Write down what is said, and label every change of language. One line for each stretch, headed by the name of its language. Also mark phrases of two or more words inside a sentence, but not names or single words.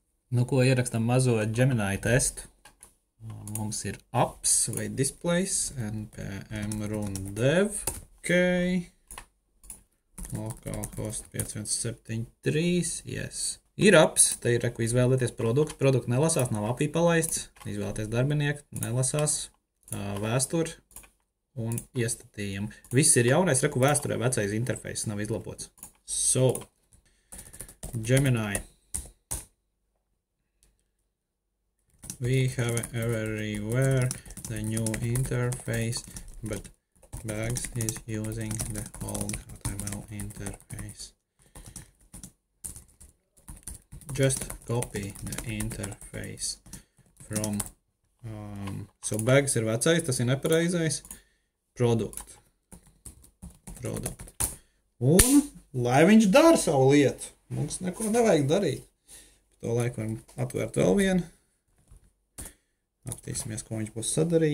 Latvian: Nu, ko ierakstam mazo Gemini testu. Mums ir apps vai displays,
English: npm run dev,
Latvian: ok, localhost 5173, yes. Ir apps, te ir, reku, izvēlēties produktu, produktu nelasās, nav API palaists, izvēlēties darbinieku, nelasās, vēsturi un iestatījumu. Viss ir jaunais, reku, vēsturē vecais interfejs nav izlabots.
English: So, Gemini. We have everywhere the new interface, but Bags is using the old HTML interface. Just copy the interface from
Latvian: so Bags ir vecais, tas ir nepareizais produkt. Un lai viņš dara savu lietu, mums neko nevajag darīt. To laiku varam atvērt vēl vienu. Aptīsimies, ko viņš būs sadarījis.